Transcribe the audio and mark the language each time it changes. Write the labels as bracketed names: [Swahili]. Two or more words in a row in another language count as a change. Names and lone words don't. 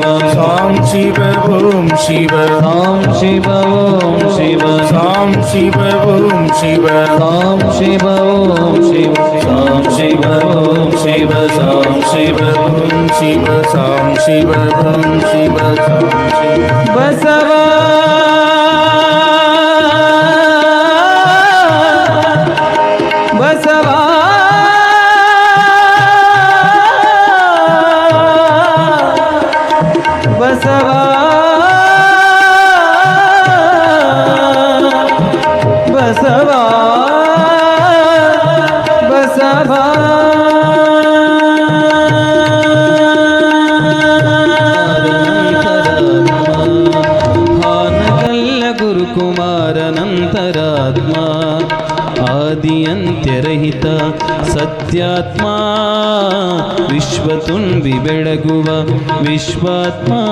[Sanskrit] ಸಾಂ ಶಿವ ಓಂ ಶಿವ ಸಾಂ ಶಿವ ಓಂ ಶಿವ ಸಾಂ ಶಿವ ಓಂ ಶಿವ ಸಾಂ ಶಿವ ಓಂ ಶಿವ ಸಾಂ ಶಿವ ಓಂ ಶಿವ ಸಾಂ ಶಿವ ಓಂ ಶಿವ ಸಾಂ ಶಿವ ಓಂ ಶಿವ ಸಾಂ ಶಿವ [Kannada] ಬಸವ ಬಸವ ಬಸವ ಬಸವ ಬಸವ ಹಾನಗಲ್ಲ ಗುರುಕುಮಾರನಂತರಾತ್ಮ ಆದಿಯಂತ್ಯರಹಿತ ಸತ್ಯಾತ್ಮ ವಿಶ್ವತುಂಬಿ ಬೆಳಗುವ ವಿಶ್ವಾತ್ಮ